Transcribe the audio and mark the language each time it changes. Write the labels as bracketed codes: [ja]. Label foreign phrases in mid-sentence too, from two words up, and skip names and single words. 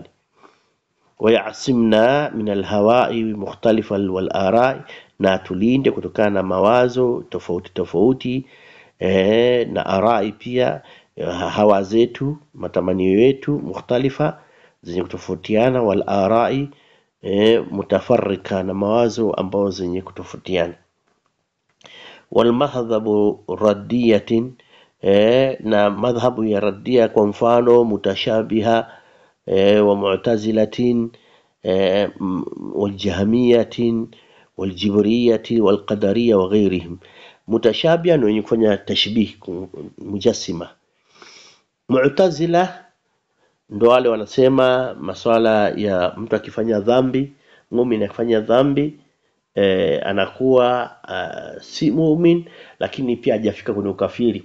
[ar] ويعصمنا من الأهواء مختلفة والآراء, [sw] na tulinde kutokana na mawazo tofauti na arai pia, hawa zetu, matamanio yetu, mukhtalifa, zenye kutofautiana, [ar] والآراء متفرقة, [sw] na mawazo ambao zenye kutofautiana. [ar] والمذاهب الردية, [sw] na madhhabu ya raddia, kwa mfano [ar] المتشابهة والمعتزلة والجهمية والجبرية والقدرية وغيرهم. [sw] متشابه ni wenye kufanya tashbih, mujassima. Mu'tazila ndio wale wanasema masuala ya mtu akifanya dhambi, muumini akifanya dhambi anakuwa si muumini, lakini pia hajafika kwenye ukafiri.